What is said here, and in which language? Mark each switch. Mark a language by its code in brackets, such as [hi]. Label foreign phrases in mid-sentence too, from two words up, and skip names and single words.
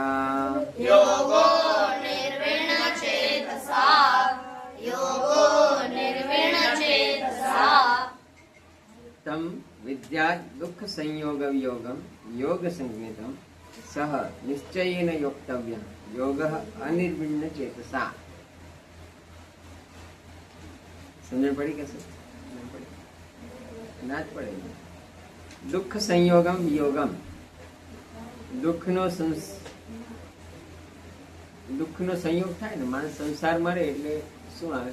[sa] योगो निर्विण्णचेतसा योगो निर्विण्णचेतसा तम विद्या दुख संयोग योगम योग संज्ञितम सह निश्चयेन योक्तव्यः योगः अनिर्विण्ण चेतसा। [hi] समझ पड़ी कैसे? [gu] ना જ પડે. [sa] दुःख संयोगम योगम, [gu] દુઃખનો સંયોગ થાય ને, માણસ સંસાર મરે એટલે શું આવે?